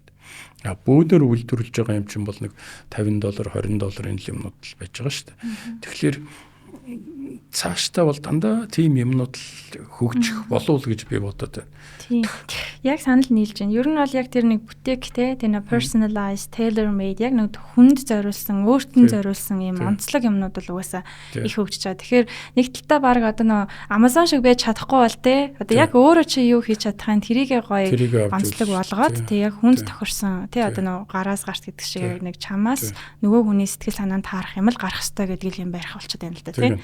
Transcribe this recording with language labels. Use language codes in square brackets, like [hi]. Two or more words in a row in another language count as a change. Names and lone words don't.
[mn] Бөөдөр үйлдвэрлэж байгаа юм чинь бол нэг $50, $20 энэ юмнууд л байж байгаа шүү дээ. Тэгэхээр цаашдаа бол дандаа тийм юмнууд хөгжих болов гэж би бодод байна. Тийм. Яг санал нийлж байна. Ер нь бол яг тэр нэг бүтээг те тэр нэг [en] personalized tailor made [mn] яг нэг хүнд зориулсан, өөртөө зориулсан юм онцлог юмнууд бол угаасаа их хөгжиж байгаа. Тэгэхээр нэг талдаа баг одоо нөө Amazon шиг байж чадахгүй бол те одоо яг өөрөө чи юу хийж чадхаан тэрийгээ гоё онцлог болгоод те яг хүнд тохирсон те одоо нөө гараас гарт гэдэг шиг нэг чамаас нөгөө хүний сэтгэл санаанд таарах юм л гарах хэрэгтэй гэдэг юм барих болчиход байна л да те.